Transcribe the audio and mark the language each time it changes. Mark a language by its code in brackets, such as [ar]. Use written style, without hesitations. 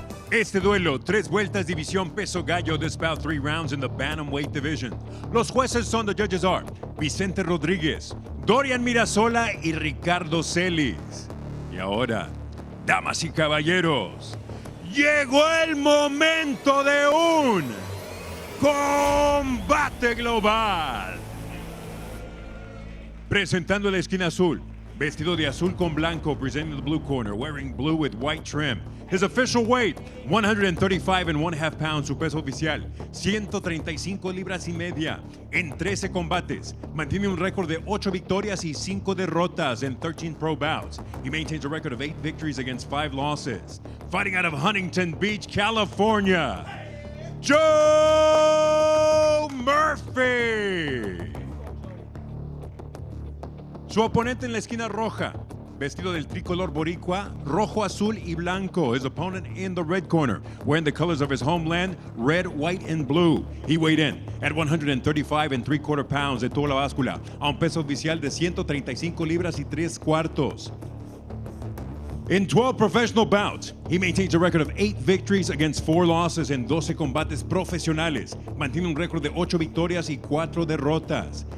[es] Este duelo, 3 vueltas, división peso gallo. [en] This bout 3 rounds in the bantamweight division. [es] Los jueces son, [en] the judges are [es] Vicente Rodríguez, Dorian Mirasola y Ricardo Celis. Y ahora, damas y caballeros, llegó el momento de un combate global. Presentando la esquina azul, vestido de azul con blanco, [en] presenting the blue corner, wearing blue with white trim. His official weight, 135.5 pounds, [es] su peso oficial, 135 libras y media, en 13 combates. Mantiene un récord de 8 victorias y 5 derrotas [en] in 13 pro bouts. He maintains a record of 8 victories against 5 losses. Fighting out of Huntington Beach, California, Joe Murphy. [es] Su oponente en la esquina roja, vestido del tricolor boricua, rojo, azul y blanco. [en] His opponent in the red corner, wearing the colors of his homeland, red, white, and blue. He weighed in at 135.75 pounds [es] de toda la báscula, a un peso oficial de 135 libras y 3 cuartos. [en] In 12 professional bouts, he maintains a record of 8 victories against 4 losses [es] en 12 combates profesionales. Mantiene un récord de 8 victorias y 4 derrotas.